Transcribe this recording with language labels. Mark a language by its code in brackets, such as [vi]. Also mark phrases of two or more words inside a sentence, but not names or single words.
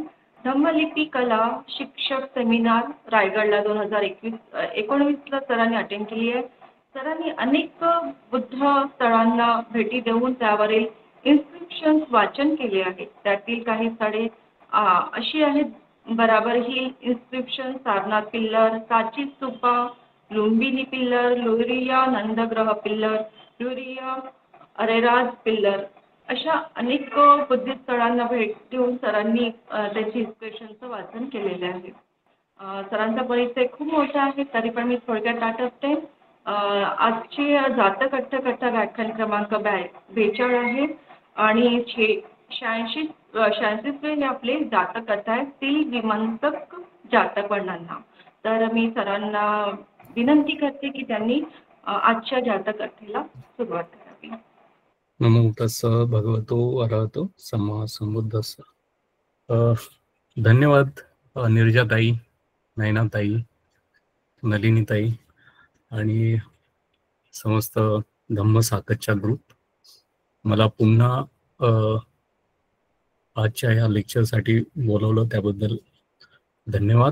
[mr] धम्मलिपी कला शिक्षक सेमिनार रायगडला 2019ला सरांनी अटेंड केली आहे. सरांनी अनेक बुद्ध स्थळांना भेटी देऊन त्यावरील इन्स्क्रिप्शन्स वाचन केले आहेत. त्यातील काही स्थळे अशी आहेत: बराबर हिल इन्स्क्रिप्शन, सारनाथ पिल्लर, सांची स्तूपा, लुंबिनी पिल्लर, लुरिया नंदग्रह पिल्लर, लुरिया अरेराज पिल्लर, अशा अनेक बुद्धिस्ट स्थळांना भेट देऊन सरांनी त्याची इन्स्क्रिप्शनचं वाचन केलेले आहे. सरांचा परिचय खूप मोठा आहे, तरी पण मी थोडक्यात आठवते. आजची जातक अठ्ठकथा व्याख्यान क्रमांक 42 आहे आणि 86वे हे आपले जातक कथा आहे ती विमंतक जातक वर्णना. तर मी सरांना विनंती करते की त्यांनी आजच्या जातक कथेला सुरुवात करावी. [pi] नमो तस्सः भगवतो अरहतो सम्मा संबुद्धस्स. [mr] धन्यवाद निर्जाताई, नयनाताई, नलिनीताई आणि समस्त धम्मसाकतच्या ग्रुप. मला पुन्हा आजच्या या लेक्चरसाठी बोलवलं त्याबद्दल धन्यवाद.